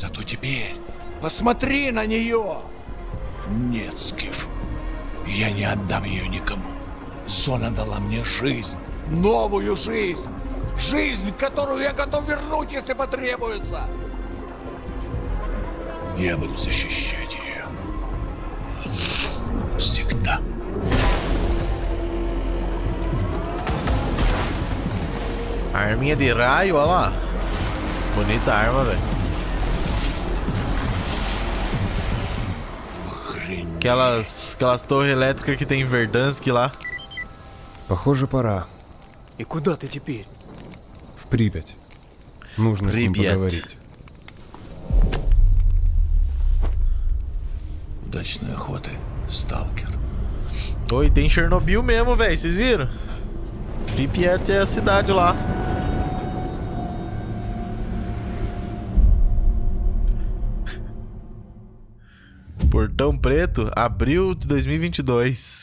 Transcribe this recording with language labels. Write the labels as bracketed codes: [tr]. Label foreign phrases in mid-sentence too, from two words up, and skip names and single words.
[ru] Зато теперь Посмотри на нее! Нет, Скиф, я не отдам ее никому. Зона дала мне жизнь, новую жизнь. Жизнь, которую я готов вернуть, если потребуется. Я буду защищать ее. Всегда. [pt] Arminha de raio, olha lá. Bonita arma, velho. Aquelas torres elétricas que tem em Verdansk lá. [ru] Похоже, пора. И куда ты теперь? В Припять. Нужно с ним Припять. поговорить. Удачной охоты, сталкер. [pt] Oi, tem Chernobyl mesmo, velho. Vocês viram? Pripyat é a cidade lá. Portão Preto, abril de 2022.